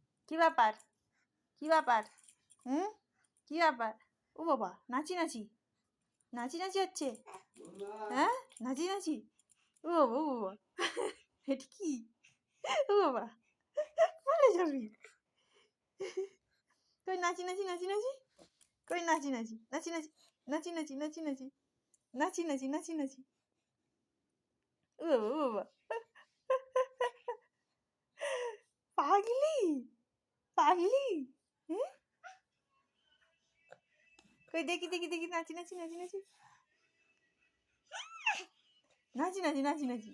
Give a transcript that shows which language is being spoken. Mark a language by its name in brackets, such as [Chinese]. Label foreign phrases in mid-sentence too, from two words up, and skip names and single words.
[Bangla] কি ব্যাপার? কি ব্যাপার? হুম, কি ব্যাপার? ও বাবা, নাচি নাচি নাচি নাচি হচ্ছে। হ্যাঁ, নাচি নাচি। ও বাবা, ও বাবা, এটা কি? ও বাবা, পড়ে যাবি। কই নাচি নাচি নাচি নাচি, কই নাচি নাচি নাচি নাচি নাচি নাচি নাচি নাচি নাচি নাচি নাচি নাচি। ও বাবা, ও বাবা, পাগলি পাগলি। হ্যাঁ, কই দেখি দেখি দেখি নাচি নাচি নাচি নাচি নাচি নাচি নাচি নাচি।